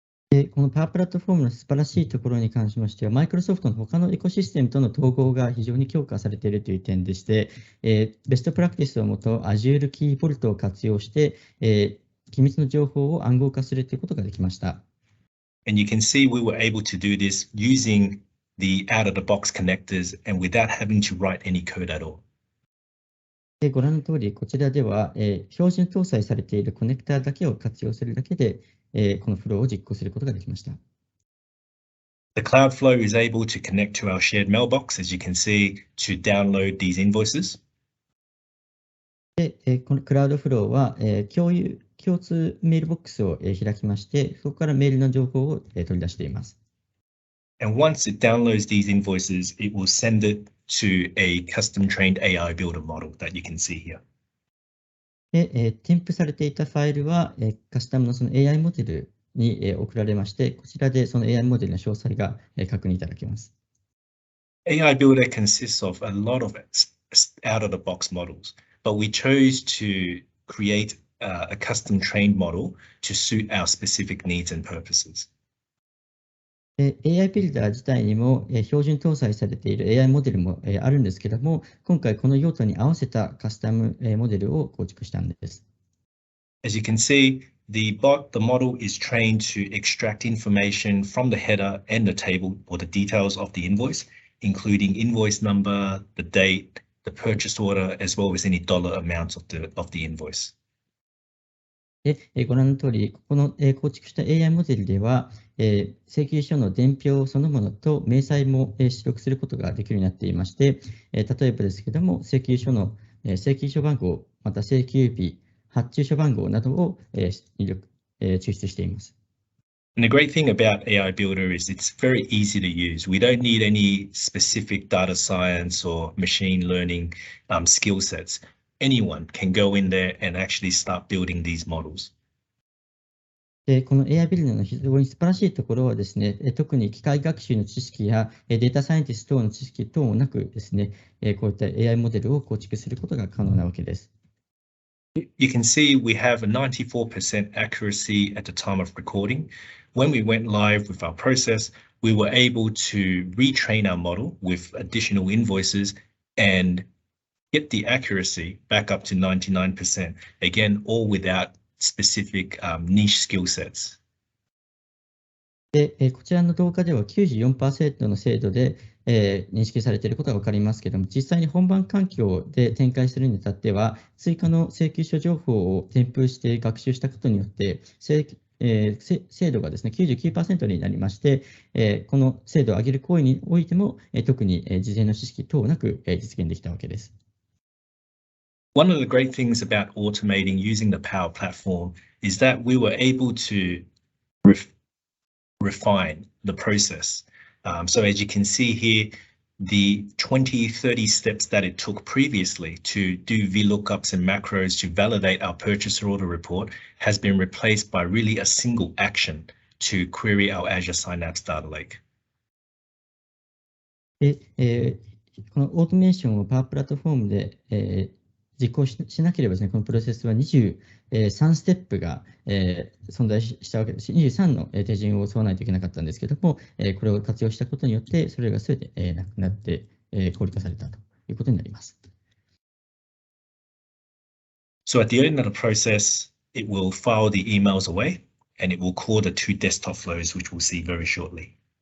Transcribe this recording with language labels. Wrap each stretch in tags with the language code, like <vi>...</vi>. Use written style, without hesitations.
<ja>でこのパワープラットフォームの素晴らしいところに関しましては、マイクロソフトの他のエコシステムとの統合が非常に強化されているという点でして、ベストプラクティスをもと Azure Key Vault を活用して、機密の情報を暗号化するということができました。</ja> <en>And you can see we were able to do this using the out-of-the-box connectors and without having to write any code at all.</en> <ja>でご覧の通り、こちらでは、標準搭載されているコネクターだけを活用するだけで、このフローを実行することができました。</ja> <en>The Cloudflow is able to connect to our shared mailbox, as you can see, to download these invoices.</en> <ja>で、このクラウドフローは、共通メールボックスを、開きまして、そこからメールの情報を、取り出しています。</ja> <en>And once it downloads these invoices, it will send it to a custom trained AI builder model that you can see here.</en> <ja>で、添付されていたファイルは、カスタムのその AI モデルに、送られまして、こちらでその AI モデルの詳細が、確認いただけます。</ja> <en>AI builder consists of a lot of out-of-the-box models, but we chose to create a custom trained model to suit our specific needs and purposes.</en> <ja>AI ビルダー自体にも標準搭載されている AI モデルもあるんですけども、今回この用途に合わせたカスタムモデルを構築したんです。</ja> <en>As you can see, the model is trained to extract information from the header and the table or the details of the invoice, including invoice number, the date, the purchase order, as well as any dollar amounts of the invoice.</en> <ja>でご覧の通り、ここの構築した AI モデルでは、請求書の伝票そのものと明細も出力することができるようになっていまして、例えばですけども、請求書の請求書番号、また請求日、発注書番号などを抽出しています。</ja> <en>And the great thing about AI Builder is it's very easy to use. We don't need any specific data science or machine learning skill sets. Anyone can go in there and actually start building these models.</en> <ja>でこの AI ビルダーの非常に素晴らしいところはですね、特に機械学習の知識やデータサイエンティスト等の知識等もなくですね、こういった AI モデルを構築することが可能なわけです。</ja> <en>You can see we have a 94% accuracy at the time of recording. When we went live with our process, we were able to retrain our model with additional invoices and get the accuracy back up to 99%. Again, all without specific niche skill sets.</en> <ja>で、こちらの動画では 94% の精度で、認識されていることが分かりますけれども、実際に本番環境で展開するにあたっては、追加の請求書情報を添付して学習したことによって、精度がですね 99% になりまして、この精度を上げる行為においても、特に事前の知識等なく実現できたわけです。</ja> <en>One of the great things about automating using the Power Platform is that we were able to refine the process. So as you can see here, the 20, 30 steps that it took previously to do VLOOKUPs and macros to validate our purchase order report has been replaced by really a single action to query our Azure Synapse Data Lake.</en> <ja>で、このオートメーションをパワープラットフォームで、実行しなければですね、このプロセスは23ステップが、存在したわけです。 23の手順を沿わないといけなかったんですけども、これを活用したことによって、それがすべて、なくなって、効率化されたということになります。</ja> <en>So at the end of the process, it will file the emails away and it will call the 2 desktop flows, which we'll see very shortly.</en>